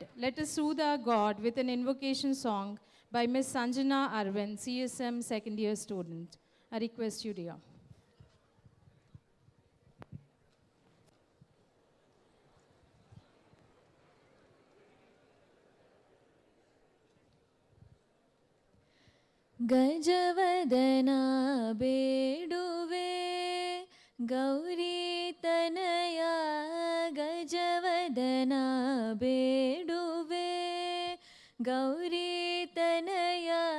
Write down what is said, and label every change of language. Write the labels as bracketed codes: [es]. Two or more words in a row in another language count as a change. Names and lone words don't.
[en] Let us soothe our God with an invocation song by Miss Sanjana Arvind, CSM second year student. I request you, dear. [kn] ಗಜವದನಾ ಬೇಡುವೆ ಗೌರಿ ತನಯ ಗಜವದನಾ ಬೇಡುವೆ ಗೌರಿ ತನಯ